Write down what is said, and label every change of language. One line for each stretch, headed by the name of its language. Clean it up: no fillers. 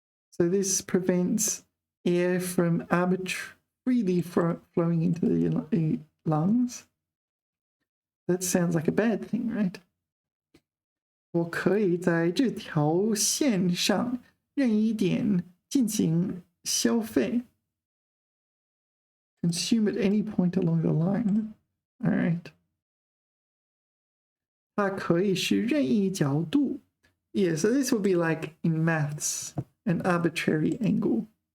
English: So this prevents air from freely flowing into the lungs. That sounds like a bad thing, right?
Chinese: 我可以在这条线上任意点进行消费。
English: Consume at any point along the line. All right.
Chinese: 它可以是任意角度。
English: Yeah, so this would be like in maths, an arbitrary angle.